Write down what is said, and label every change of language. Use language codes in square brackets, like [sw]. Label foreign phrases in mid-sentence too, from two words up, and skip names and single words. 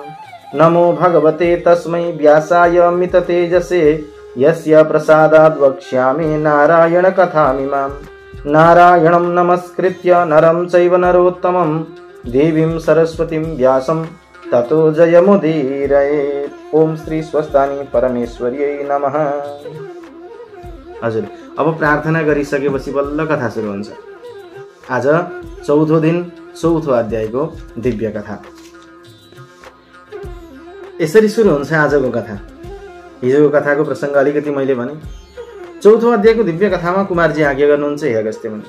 [sa] नमो भगवते तस्मै व्यासाय मिततेजसे यस्य प्रसादाद् वक्ष्यामि नारायण कथामिमां। नारायणं नमस्कृत्य नरं चैव नरोत्तमं देवीं सरस्वतीं व्यासं ततो जयमुदीरयेत्। ओम श्री स्वस्थानी परमेश्वर्यै नमः। [ne] हजुर, अब प्रार्थना गरिसकेपछि बल्ल कथा सुरु हुन्छ। आज चौथो दिन चौथो अध्यायको दिव्य कथा। यसरी सुरु हुन्छ आजको कथा। हिजोको कथाको प्रसङ्ग अलिकति मैले भने। चौथो अध्यायको दिव्य कथामा कुमारजी आज्ञा गर्नुहुन्छ हे अगस्त्य मुनि।